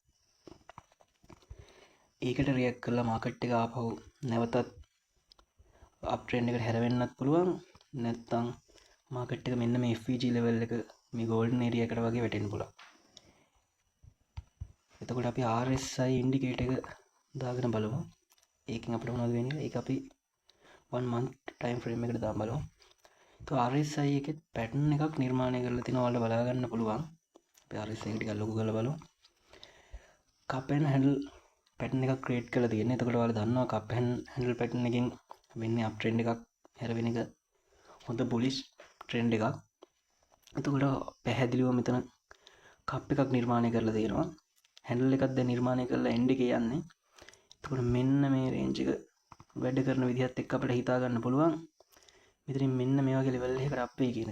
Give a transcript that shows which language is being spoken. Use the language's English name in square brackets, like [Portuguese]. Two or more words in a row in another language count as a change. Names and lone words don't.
[Sinhala] ඒකට රියැක්ට් කරලා මාකට් එක ආපහු නැවතත් [English] up trend [Sinhala] එකට හැරෙන්නත් පුළුවන්. නැත්නම් මාකට් එක මෙන්න මේ FVG ලෙවල් එක මේ [English] golden area [Sinhala] එකට වගේ වැටෙන්න පුළුවන්. එතකොට අපි RSI ඉන්ඩිකේටර් එක දාගෙන බලමු. ඒකෙන් අපිට මොනවද වෙන්නේ? ඒක අපි [English] 1 month time frame [Sinhala] එකට දාලා බලමු. તો RSI එකේ පැටර්න් එකක් නිර්මාණය කරලා තිනවා. ඔයාලට බලා ගන්න පුළුවන්. අපි RSI එක ටිකක් ලොකු කරලා බලමු. [English] cup and handle [Sinhala] පැටර්න් එකක් ක්‍රියේට් කරලා තියෙනවා. එතකොට ඔයාලා දන්නවා [English] cup and handle [Sinhala] පැටර්න් එකෙන් වෙන්නේ [English] up trend [Sinhala] එකක් හැරවෙන එක හොඳ [English] bullish trend [Sinhala] එකක්. එතකොට පැහැදිලිව මෙතන cup එකක් නිර්මාණය කරලා තියෙනවා. handle එකක් දැන් නිර්මාණය කරලා end එකේ යන්නේ. එතකොට මෙන්න මේ රේන්ජ් එක වැඩ කරන විදිහත් එක්ක අපිට හිතා ගන්න පුළුවන් මෙතනින් මෙන්න මේ වගේ ලෙවල් එකකට අප් වෙයි කියන එක.